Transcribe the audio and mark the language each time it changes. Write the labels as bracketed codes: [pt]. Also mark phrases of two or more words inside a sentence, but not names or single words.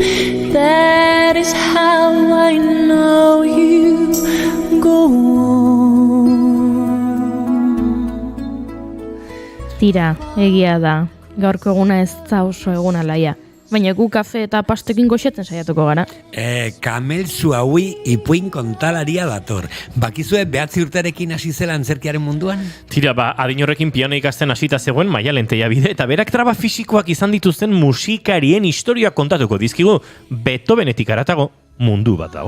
[en] That is how I know you go on. [eu] Tira, egia da. Gaurko eguna ez da oso eguna laia. Baina gu kafe eta pastekin goxetzen saiatuko gara. Kamel Zuaui ipuin kontalaria dator. Bakizue 9 urterekin hasi zela antzerkiaren munduan? Tira, adin horrekin piano ikasten hasita zegoen Maialen Tellabide, eta berak traba fisikoak izan dituzten musikarien historia kontatuko dizkigu, Beethovenetik haratago mundu bat dago.